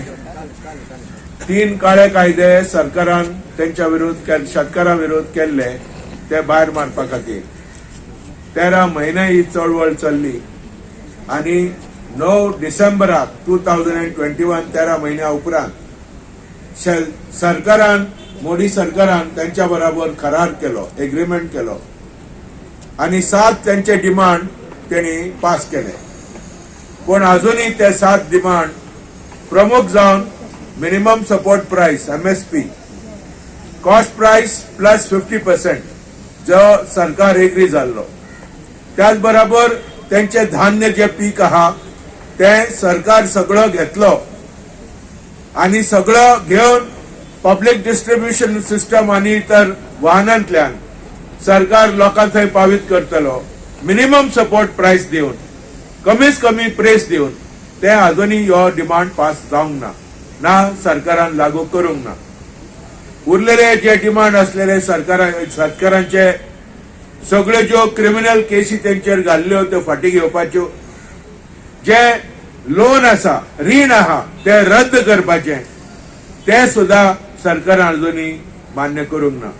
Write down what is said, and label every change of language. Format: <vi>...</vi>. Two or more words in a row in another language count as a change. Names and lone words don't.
<kok>3 काळे कायदे सरकारान त्यांच्या विरुद्ध शेतकारां विरुद्ध केल्ले ते भायर मारपा खातीर 13 म्हयने ही चळवळ चल्ली आणि 9 डिसेंबराक 2021 13 म्हयन्या उपरांत सरकारान मोदी सरकारान त्यांच्या बरोबर करार केलो, एग्रीमेंट केलो आणि 7 त्यांचे डिमांड त्यांनी पास केले. पण अजूनही ते 7 डिमांड प्रमुख जावन</kok> <en>minimum support price MSP cost price plus 50%</en> <kok>जो सरकार एग्री जाल्लो. त्याच बरोबर त्यांचे धान्य जे पीक आहा ते सरकार सगळं घेतलो आणि सगळं घेऊन</kok> <en>public distribution system</en> <kok>आणि इतर वाहनांतल्यान सरकार लोकांक थंय पावीत करतलो.</kok> <en>minimum support price</en> <kok>दिवन कमीच कमी प्रेस दिवन ते अजूनही हो</kok> <en>demand pass</en> <kok>जावंक ना सरकारान लागू करूंक ना. उरलेले जे डिमांड असलेले शेतकऱ्यांचे सगळ्यो ज्यो</kok> <en>criminal cases</en> <kok>तेंचेर घाल्ल्यो त्यो फाटी घेवपाच्यो, जे लोन आसा रीण आहा ते रद्द करपाचे ते सुद्धा सरकारान अजूनही मान्य करूंक ना.</kok>